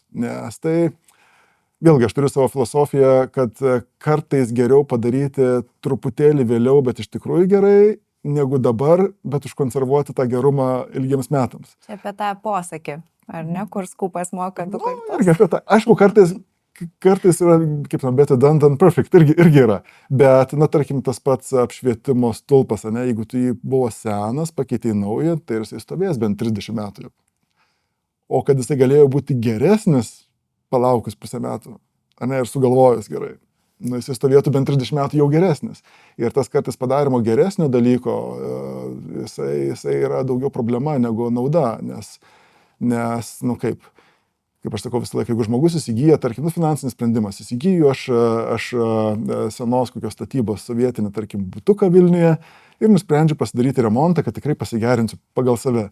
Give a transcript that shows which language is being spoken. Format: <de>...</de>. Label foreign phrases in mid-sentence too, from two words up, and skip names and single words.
<lt>Nes tai vėlgi, aš turiu savo filosofiją, kad kartais geriau padaryti truputėlį vėliau, bet iš tikrųjų gerai, negu dabar, bet užkonservuoti tą gerumą ilgiems metams. Čia apie tą posakį, ar ne, kur skupas moka 2 kartus. Irgi apie tą. Aišku, kartais yra, kaip</lt> <en>better done than perfect,</en> <lt>irgi yra. Bet, tarkim, tas pats apšvietimo stulpas, ne, jeigu tu jį buvo senas, pakeitei naują, tai jisai stovės bent 30 metų. O kad jisai galėjo būti geresnis, palaukus 5 metų, ir sugalvojus gerai. Jis stovėtų bent 30 metų jau geresnis. Ir tas kartais padarimo geresnio dalyko, jisai yra daugiau problema negu nauda, nes kaip aš sakau visą laiką, jeigu žmogus įsigyja, tarkim, finansinis sprendimas, įsigyju aš senos kokios statybos sovietinį, tarkim, butuką Vilniuje ir nusprendžiu pasidaryti remontą, kad tikrai pasigerinsiu pagal save.</lt>